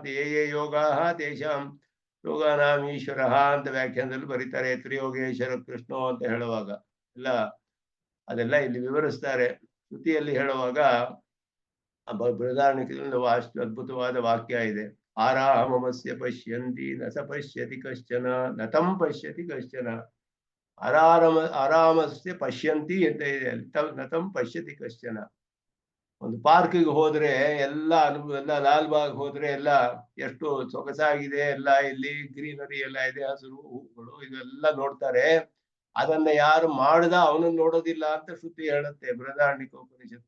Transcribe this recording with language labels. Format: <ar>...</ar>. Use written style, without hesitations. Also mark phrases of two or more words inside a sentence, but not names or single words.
<sa>ಯೇ ಯೋಗಾಃ ತೇಷಾಂ ಯೋಗಾನಾಂ ಈಶ್ವರಃ</sa> <kn>ಅಂತ ವ್ಯಾಖ್ಯಾನದಲ್ಲಿ ಬರೀತಾರೆ.</kn> <sa>ತ್ರಿಯೋಗೇಶ್ವರ ಕೃಷ್ಣೋ</sa> <kn>ಅಂತ ಹೇಳುವಾಗ ಎಲ್ಲ ಅದೆಲ್ಲ ಇಲ್ಲಿ ವಿವರಿಸ್ತಾರೆ. ಶ್ರುತಿಯಲ್ಲಿ ಹೇಳುವಾಗ ಬೃಹದಾರಣ್ಯಕದಲ್ಲಿ ಅಷ್ಟು ಅದ್ಭುತವಾದ ವಾಕ್ಯ ಇದೆ.</kn> <sa>ಆರಾಮಮಸ್ಯ ಪಶ್ಯಂತಿ ನ ಸ ಪಶ್ಯತಿ ಕಶ್ಚನ ನತಂ ಪಶ್ಯತಿ ಕಶ್ಚನ. ಆರಾಮಸ್ಯ ಪಶ್ಯಂತಿ</sa> <kn>ಅಂತ ಇದೆ,</kn> <sa>ನತಂ ಪಶ್ಯತಿ ಕಶ್ಚನ.</sa> <kn>ಒಂದು ಪಾರ್ಕಿಗೆ ಹೋದ್ರೆ ಎಲ್ಲ ಲಾಲ್ಬಾಗ್ ಹೋದ್ರೆ ಎಲ್ಲ ಎಷ್ಟು ಸೊಗಸಾಗಿದೆ, ಎಲ್ಲ ಇಲ್ಲಿ ಗ್ರೀನರಿ ಎಲ್ಲ ಇದೆ, ಹಸಿರು ಹೂಗಳು ಇದೆಲ್ಲ ನೋಡ್ತಾರೆ. ಅದನ್ನ ಯಾರು ಮಾಡ್ದ ಅವನನ್ನ ನೋಡೋದಿಲ್ಲ ಅಂತ ಶ್ರುತಿ ಹೇಳುತ್ತೆ ಬೃಹದಾರಣ್ಯಕ ಉಪನಿಷತ್ತು.</kn>